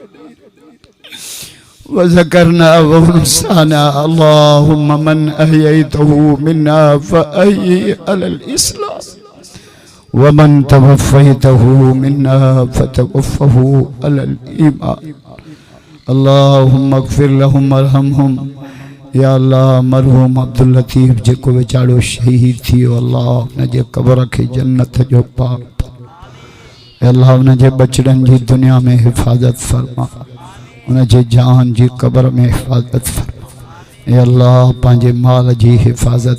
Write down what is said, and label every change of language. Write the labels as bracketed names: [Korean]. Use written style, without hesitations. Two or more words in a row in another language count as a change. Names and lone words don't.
[Arabic] وذكرنا وأنثانا اللهم من أحييته منا فأحيه على الإسلام ومن توفيته منا فتوفه على الإيمان اللهم اغفر لهم وارحمهم يا الله مرحوم अब्दुल लतीफ़ [Sindhi] जेको वेचारो शहीद थियो अल्लाह उन जे कब्र के जन्नत जो पाक अल्लाह उन जे बचड़न जी दुनिया में हिफाजत फरमा उन जे जान जी कब्र में हिफाजत फरमा ए अल्लाह पंहिंजे माल जी हिफाजत